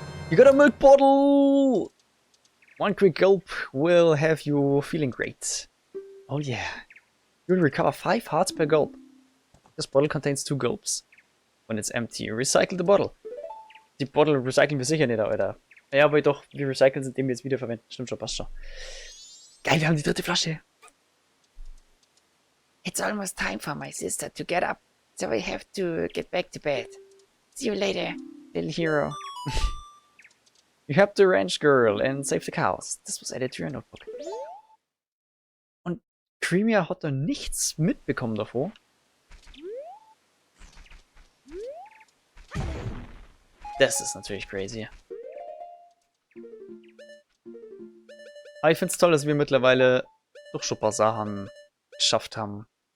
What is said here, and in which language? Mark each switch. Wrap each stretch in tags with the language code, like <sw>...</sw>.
<en>You got a milk bottle! One quick gulp will have you feeling great. Oh yeah. You'll recover 5 hearts per gulp. This bottle contains 2 gulps. When it's empty, recycle the bottle.</en> <de>Die Bottle recyceln wir sicher nicht, Alter. Ja, aber doch, wir recyceln sie, indem wir jetzt wiederverwenden. Stimmt schon, passt schon. Geil, wir haben die 3. Flasche.</de> <en>It's almost time for my sister to get up, so I have to get back to bed. See you later, little hero. You helped the ranch girl and saved the cows. This was added to your notebook.</en> <de>Und Creamier hat da nichts mitbekommen davor. Das ist natürlich crazy. Aber ich finde es toll, dass wir mittlerweile doch schon ein paar Sachen geschafft haben.</de>